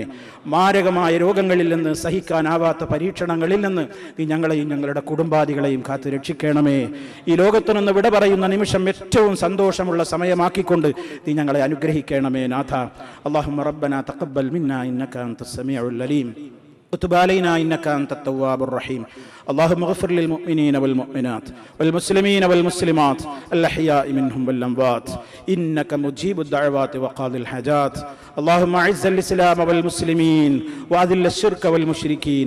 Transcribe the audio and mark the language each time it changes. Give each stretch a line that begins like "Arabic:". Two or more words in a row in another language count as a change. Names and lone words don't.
Malayalam: മാരകമായ രോഗങ്ങളിൽ നിന്ന്, സഹിക്കാനാവാത്ത പരീക്ഷണങ്ങളിൽ നിന്ന് നീ ഞങ്ങളെയും ഞങ്ങളുടെ കുടുംബാദികളെയും കാത്ത് രക്ഷിക്കണമേ. ഈ ലോകത്തു നിന്ന് വിട പറയുന്ന നിമിഷം ഏറ്റവും സന്തോഷമുള്ള സമയമാക്കിക്കൊണ്ട് നീ ഞങ്ങളെ അനുഗ്രഹിക്കണമേ നാഥ.
Arabic: اللهم ربنا تقبل منا إنك أنت السميع العليم وتب علينا إنك أنت التواب الرحيم. اللهم اغفر للمؤمنين والمؤمنات والمسلمين والمسلمات الأحياء منهم والأموات إنك مجيب الدعوات وقاضي الحاجات. اللهم أعز الإسلام والمسلمين وأذل الشرك والمشركين.